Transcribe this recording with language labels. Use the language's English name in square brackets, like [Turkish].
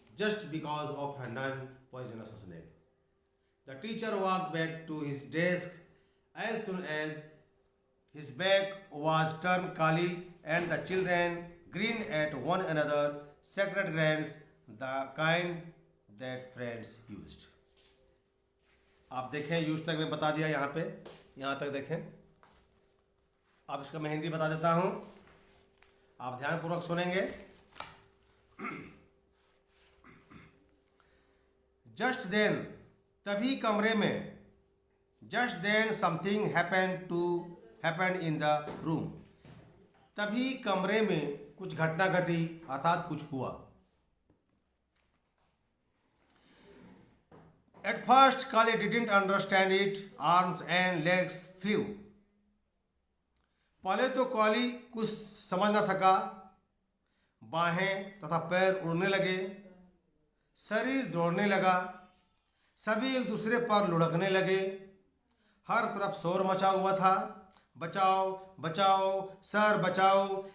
[English] just because of a non-poisonous snake. The teacher walked back to his desk as soon as his back was turned. Kali and the children grinned at one another, sacred grins, the kind that friends used. [Hindi] आप देखें, use तक मैं बता दिया यहाँ पे, यहाँ तक देखें। अब इसका मैं हिंदी बता देता हूँ, आप ध्यानपूर्वक सुनेंगे। [English] just then, [Hindi] तभी कमरे में, [English] just then something happened in the room, [Hindi] तभी कमरे में कुछ घटना घटी, अर्थात कुछ हुआ। [English] At first, Kali didn't understand it. Arms and legs flew. [Hindi] पहले तो काली कुछ समझ ना सका। बाहें तथा पैर उड़ने लगे, शरीर दौड़ने लगा, सभी एक दूसरे पर लुढ़कने लगे। हर तरफ शोर मचा हुआ था, बचाओ बचाओ सर बचाओ।